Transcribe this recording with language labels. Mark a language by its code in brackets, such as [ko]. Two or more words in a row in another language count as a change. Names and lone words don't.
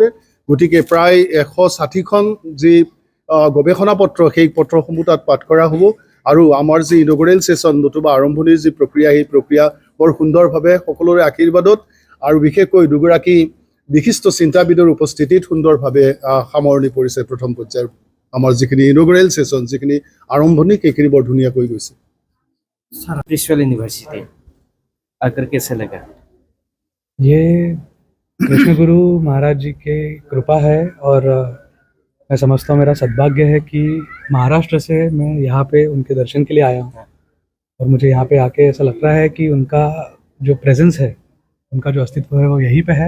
[as] গতিকে প্ৰায় 160খন যি গৱেষণা পত্ৰ, সেই পত্ৰসমূহ তাত পাঠ কৰা হ'ব আৰু আমাৰ যি [en] inaugural session [as] নতুবা আৰম্ভণিৰ যি প্ৰক্ৰিয়া, সেই প্ৰক্ৰিয়া বৰ সুন্দৰভাৱে সকলোৰে আশীৰ্বাদত আৰু বিশেষকৈ দুগৰাকী বিশিষ্ট চিন্তাবিদৰ উপস্থিতিত সুন্দৰভাৱে সামৰণি পৰিছে। প্ৰথম পৰ্যায়ৰ আমাৰ যিখিনি [en] inaugural session, [as] যিখিনি আৰম্ভণি, সেইখিনি বৰ ধুনীয়াকৈ গৈছে। [en] spiritual university [hi] आकर कैसे लगा? ये कृष्ण गुरु महाराज जी की कृपा है और मैं समझता हूँ मेरा सद्भाग्य है कि महाराष्ट्र से मैं यहाँ पे उनके दर्शन के लिए आया हूँ और मुझे यहाँ पे आके ऐसा लग रहा है कि उनका जो प्रेजेंस है, उनका जो अस्तित्व है वो यहीं पे है।